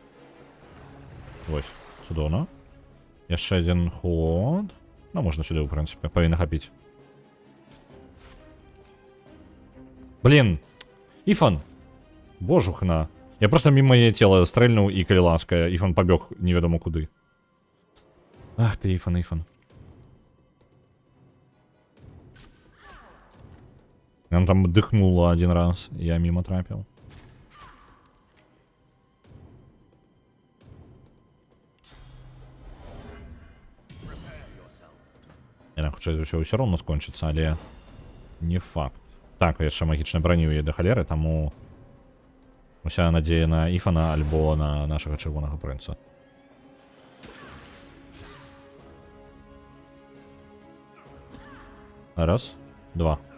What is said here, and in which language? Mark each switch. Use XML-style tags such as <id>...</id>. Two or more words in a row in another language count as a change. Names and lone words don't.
<be>Вось, цудоўна. Яшчэ адзін ход. Ну, можна сюды, ў прынцыпе, павінна хапіць. Блін, Іфан! Божухна. Я просто мимо яе цела стрэльнуў, і калі ласка, Іфан пабег невядома куды. Ах ты, Іфан, Іфан.</be> <ru>Он там дыхнуло один раз, я мимо трапил. Я хочу, що все равно скончится, але не факт.</ru> <be>Так, яшчэ магічнай брані ў яе да халеры, таму уся надзея на Іфана альбо на нашага чырвонага прынца. Раз, два.</be>